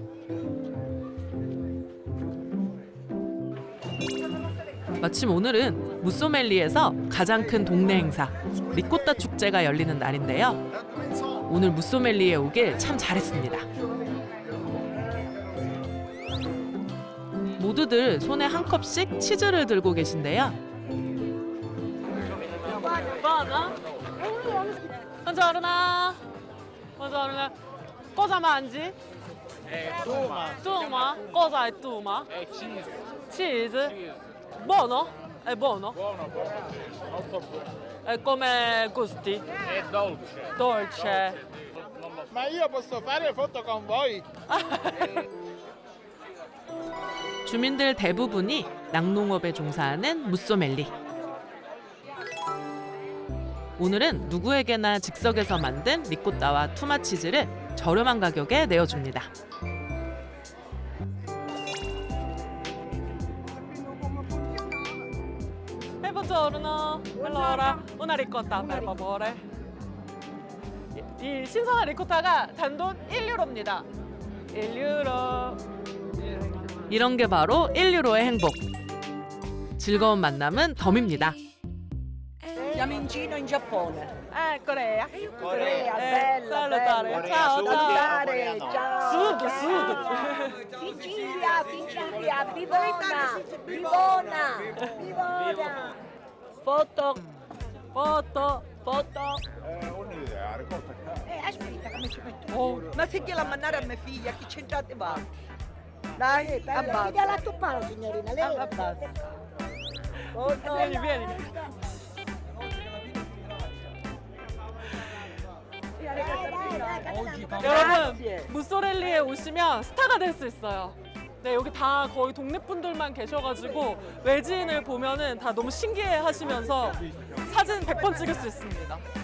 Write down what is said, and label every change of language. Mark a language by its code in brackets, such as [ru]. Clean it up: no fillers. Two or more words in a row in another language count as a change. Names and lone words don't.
[ko] 마침 오늘은 무소멜리에서 가장 큰 동네 행사 리코타 축제가 열리는 날인데요. 오늘 무소멜리에 오길 참 잘했습니다. 모두들 손에 한 컵씩 치즈를 들고 계신데요. [it] Buongiorno. Buongiorno. Cosa mangi? Tuma. Tuma? Cosa è tuma? [en] Cheese. Cheese? Buono? [it] È buono? Buono, molto buono. E come gusti? È dolce. Dolce. Ma io posso fare foto con voi? [ko] 주민들 대부분이 낙농업에 종사하는 무소멜리. 오늘은 누구에게나 즉석에서 만든 리코타와 투마치즈를 저렴한 가격에 내어줍니다. [it] Buongiorno. Allora, una ricotta per favore. [ko] 이 신선한 리코타가 단돈 1유로입니다. 1유로. 이런 게 바로 1유로의 행복. 즐거운 만남은 덤입니다. [it] Siamo in Cina o in Giappone? Corea. Corea, bella, salutare. bella. Ciao, Salutare, ciao. ciao. Sud, sud. Sicilia, Sicilia, Bivona, Bivona, Bivona. Foto, foto, foto. Aspetta, come ci metto? Oh. Ma se gliela mandare a mia figlia, chi c'entrate va? Dai, abbassa. Chiediala a tuo palo, signorina. Lei Abbassa. Vieni, vieni. [ko] 여러분, 무소렐리에 오시면 스타가 될 수 있어요. 네, 여기 다 거의 동네 분들만 계셔가지고 외지인을 보면은 다 너무 신기해 하시면서 사진 100번 찍을 수 있습니다.